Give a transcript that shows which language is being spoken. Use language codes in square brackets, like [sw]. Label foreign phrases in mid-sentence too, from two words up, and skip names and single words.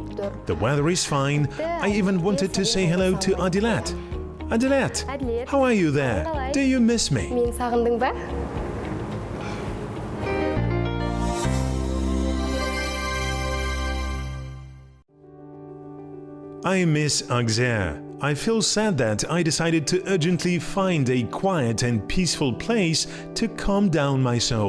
[en] The weather is fine. I even wanted to say hello to Adilat. Adilat, how are you there? Do you miss me? [kk] Мені сағындың ба? [en] I miss Auxerre. I feel sad that I decided to urgently find a quiet and peaceful place to calm down my soul.